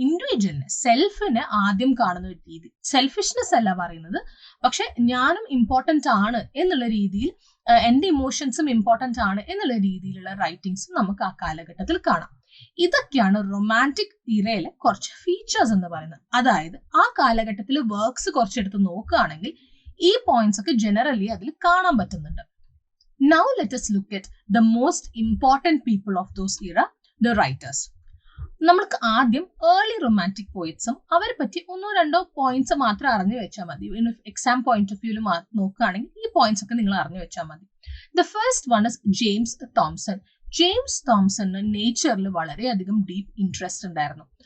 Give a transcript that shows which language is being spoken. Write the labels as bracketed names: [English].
[Malayalam] ഇൻഡിവിജ്വലിനെ, സെൽഫിനെ ആദ്യം കാണുന്ന ഒരു രീതി. സെൽഫിഷ്നെസ് അല്ല പറയുന്നത്, പക്ഷെ ഞാനും ഇമ്പോർട്ടൻ്റ് ആണ് എന്നുള്ള രീതിയിൽ, എൻ്റെ ഇമോഷൻസും ഇമ്പോർട്ടൻ്റ് ആണ് എന്നുള്ള രീതിയിലുള്ള റൈറ്റിംഗ്സും നമുക്ക് ആ കാലഘട്ടത്തിൽ കാണാം. ഇതൊക്കെയാണ് റൊമാൻറ്റിക് ഇറയിലെ കുറച്ച് ഫീച്ചേഴ്സ് എന്ന് പറയുന്നത്. അതായത് ആ കാലഘട്ടത്തിൽ വർക്ക്സ് കുറച്ചെടുത്ത് നോക്കുകയാണെങ്കിൽ ഈ പോയിന്റ്സ് ഒക്കെ ജനറലി അതിൽ കാണാൻ പറ്റുന്നുണ്ട്. [English] Now let us look at the most important people of those era, the writers. [Malayalam] നമ്മൾക്ക് ആദ്യം ഏർലി റൊമാൻറ്റിക് പോയിറ്റ്സും അവരെ പറ്റി ഒന്നോ രണ്ടോ പോയിന്റ്സ് മാത്രം അറിഞ്ഞു വെച്ചാൽ മതി. എക്സാം പോയിന്റ് ഓഫ് വ്യൂവിൽ നോക്കുകയാണെങ്കിൽ ഈ പോയിന്റ്സ് ഒക്കെ നിങ്ങൾ അറിഞ്ഞു വെച്ചാൽ മതി. [English] The first one is James Thomson. [Malayalam] James തോംസണിന് നേച്ചറിൽ വളരെയധികം ഡീപ്പ് ഇൻട്രസ്റ്റ് ഉണ്ടായിരുന്നു.